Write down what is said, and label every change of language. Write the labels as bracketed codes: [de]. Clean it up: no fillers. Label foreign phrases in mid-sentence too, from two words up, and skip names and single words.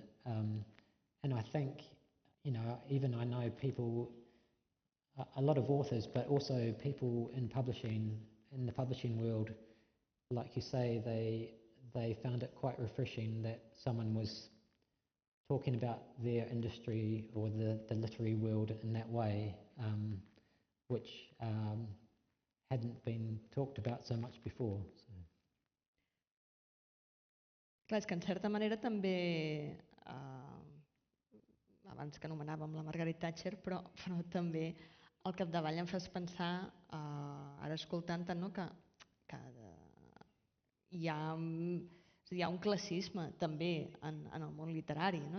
[en] And I think, you know, even I know people, a lot of authors, but also people in publishing, in the publishing world, like you say, they found it quite refreshing that someone was talking about their industry or the literary world in that way, which hadn't been talked about so much before. So. [ca] Clar, és que en certa manera també, abans que anomenàvem la Margaret Thatcher, però també al capdavall em fas pensar, ara escoltant-te, no, que hi ha un classisme també en el món literari, no?